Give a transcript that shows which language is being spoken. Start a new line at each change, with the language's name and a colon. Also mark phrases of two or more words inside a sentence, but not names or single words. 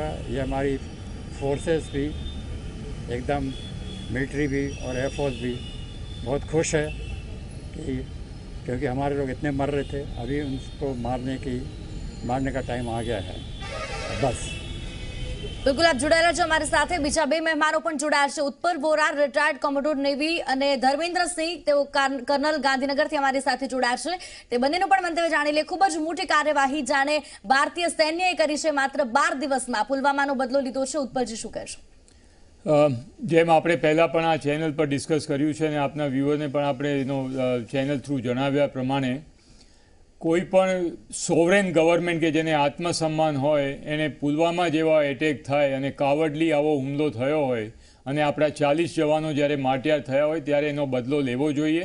Hindi: ये हमारी फोर्सेस भी एकदम, मिलिट्री भी और एयरफोर्स भी बहुत खुश है कि क्योंकि हमारे लोग इतने मर रहे थे, अभी उनको मारने का टाइम आ गया है बस।
Gujarati: બિલકુલ, આપ જોડાયેલા છો અમારી સાથે। બીજા બે મહેમાનો પણ જોડાયા છે। उत्पल वोरा,
English: retired commodore navy,
Gujarati: અને ધર્મેન્દ્ર સિંહ, તેઓ કર્નલ ગાંધીનગર થી અમારી સાથે જોડાયા છે। તે બંનેનું પણ મંતવ્ય જાણી લે। ખૂબ જ મોટી કાર્યવાહી જાણે ભારતીય સૈન્યએ કરી છે। માત્ર 12 દિવસમાં પુલવામાનો બદલો લીધો છે। ઉત્પલજી શું કહેશો? જેમ આપણે પહેલાં પણ આ ચેનલ પર ડિસ્કસ કર્યું છે અને આપના વ્યુઅરને પણ આપણે એનો
English: channel through
Gujarati: જણાવ્યા પ્રમાણે, કોઈ પણ
English: sovereign government
Gujarati: કે જેને આત્મસન્માન હોય એને પુલવામા જેવા એટેક થાય અને કાવડલી આવો હુમલો થયો હોય અને આપણા 40 જવાનો જ્યારે માર્ટિયર થયા હોય ત્યારે એનો બદલો લેવો જોઈએ।